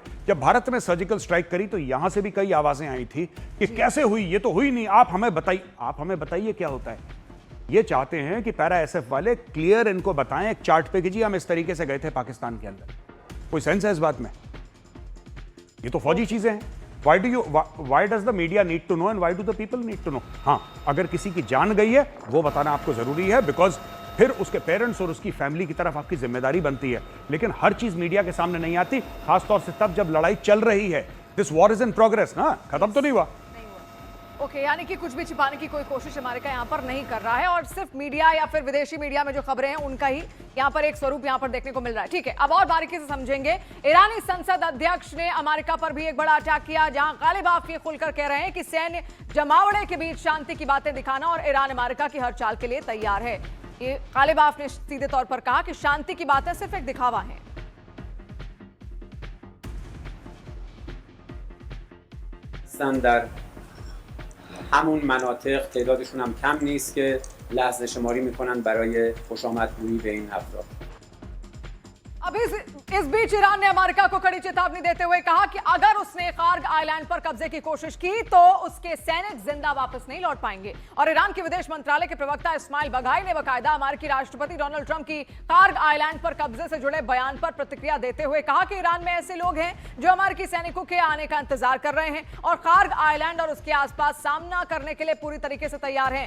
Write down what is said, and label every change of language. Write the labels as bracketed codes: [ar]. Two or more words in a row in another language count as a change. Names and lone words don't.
[hi] जब भारत ने [en] surgical strike [hi] करी तो यहां से भी कई आवाजें आई थी कि कैसे हुई, ये तो हुई नहीं, आप हमें बताइए क्या होता है। ये चाहते हैं कि पैरा एसएफ वाले क्लियर इनको बताएं एक चार्ट पे कि जी हम इस तरीके से गए थे पाकिस्तान के अंदर। कोई सेंस है इस बात में? ये तो फौजी चीजें हैं। [en] Why does the media need to know and why do the people need to know? [hi] हाँ, अगर किसी की जान गई है वो बताना आपको जरूरी है, बिकॉज फिर उसके पेरेंट्स और उसकी फैमिली की तरफ आपकी जिम्मेदारी बनती है। लेकिन हर चीज मीडिया के सामने नहीं आती, खासतौर से तब जब लड़ाई चल रही है। [en] this war is in progress ना, [hi] खत्म तो नहीं हुआ। ओके, यानी कि कुछ भी छिपाने की कोई कोशिश अमेरिका यहाँ पर नहीं कर रहा है और सिर्फ मीडिया या फिर विदेशी मीडिया में जो खबरें हैं उनका ही यहाँ पर एक स्वरूप यहाँ पर देखने को मिल रहा है। ठीक है, अब और बारीकी से समझेंगे। ईरानी संसद अध्यक्ष ने अमेरिका पर भी एक बड़ा अटैक किया, जहां गालिब आफ ये खुलकर कह रहे हैं कि सैन्य जमावड़े के बीच शांति की बातें दिखाना और ईरान अमेरिका की हर चाल के लिए तैयार है। ये गालिब आफ ने सीधे तौर पर कहा कि शांति की बातें सिर्फ एक दिखावा है। [fa] همون مناطق تعدادشون هم کم نیست که لحظه شماری میکنن برای خوش آمدگویی به این افراد. [hi] अब इस बीच ईरान ने अमेरिका को कड़ी चेतावनी देते हुए कहा कि अगर उसने कार्ग आइलैंड पर कब्जे की कोशिश की तो उसके सैनिक जिंदा वापस नहीं लौट पाएंगे। और ईरान के विदेश मंत्रालय के प्रवक्ता इस्माइल बघाई ने बाकायदा अमेरिकी राष्ट्रपति डोनाल्ड ट्रंप की कार्ग आइलैंड पर कब्जे से जुड़े बयान पर प्रतिक्रिया देते हुए कहा कि ईरान में ऐसे लोग हैं जो अमेरिकी सैनिकों के आने का इंतजार कर रहे हैं और कार्ग आइलैंड और उसके आसपास सामना करने के लिए पूरी तरीके से तैयार हैं।